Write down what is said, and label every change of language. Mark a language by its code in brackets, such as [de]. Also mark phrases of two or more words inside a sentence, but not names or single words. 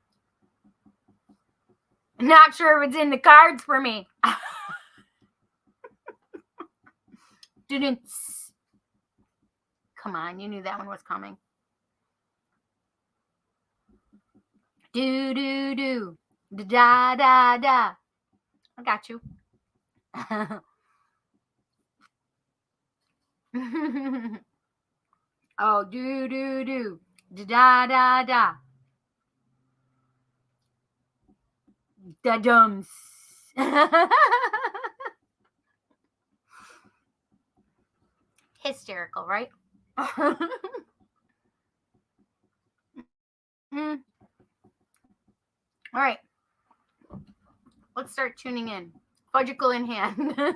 [en] Not sure if it's in the cards for me. Didn't. Come on, you knew that one was coming. Do do do. Da da da. I got you. Oh, do do do. Da da da. Da dums. Hysterical, right? All right. Let's start tuning in. Fudgicle in hand.